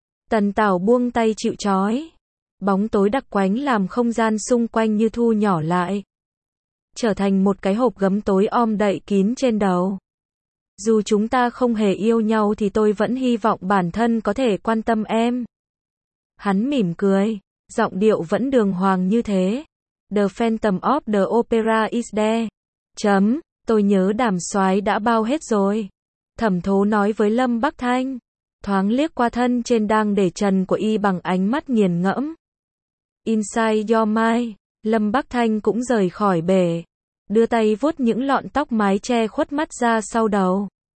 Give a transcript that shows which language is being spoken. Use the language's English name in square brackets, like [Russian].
[Vietnamese] Tần Tảo buông tay chịu chói. Bóng tối đặc quánh làm không gian xung quanh như thu nhỏ lại. Trở thành một cái hộp gấm tối om đậy kín trên đầu. Dù chúng ta không hề yêu nhau thì tôi vẫn hy vọng bản thân có thể quan tâm em. Hắn mỉm cười. Giọng điệu vẫn đường hoàng như thế. [English] The Phantom of the Opera is there. [Vietnamese] Chấm. Tôi nhớ Đàm Soái đã bao hết rồi. Thẩm Thố nói với Lâm Bắc Thanh. Thoáng liếc qua thân trên đang để trần của y bằng ánh mắt nghiền ngẫm. Inside your mind, Lâm Bắc Thanh cũng rời khỏi bể. Đưa tay vuốt những lọn tóc mái che khuất mắt ra sau đầu.